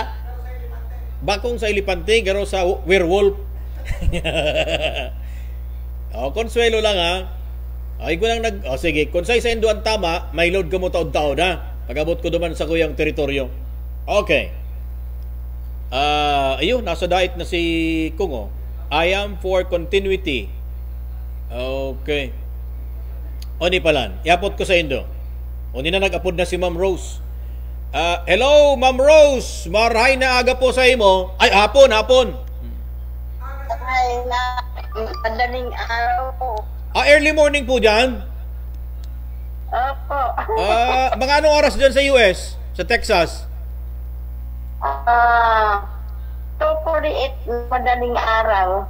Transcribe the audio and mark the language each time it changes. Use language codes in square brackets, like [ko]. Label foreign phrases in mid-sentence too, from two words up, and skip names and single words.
[bik] Bakong sa elepante, garo sa werewolf. O, konsuelo lang ha. Ay ko lang sige, kung sa indo ang tama, may load ka mo taod-taod ha. Pag-abot ko duman sa kuyang teritoryo. Okay. [tl] Ayun, nasa diet na si Kungo. [en] I am for continuity. Okay. [bik] O ni palan, iapot ko sa indo. O ni na nag-apod na si Ma'am Rose. Hello, Ma'am Rose. Marahay na aga po sa imo. Ay, hapon. [tl] Ay, madaling araw po. [en] Early morning [tl] po dyan? Opo. Mga anong oras dyan sa US? Sa Texas? 2:48 madaling araw.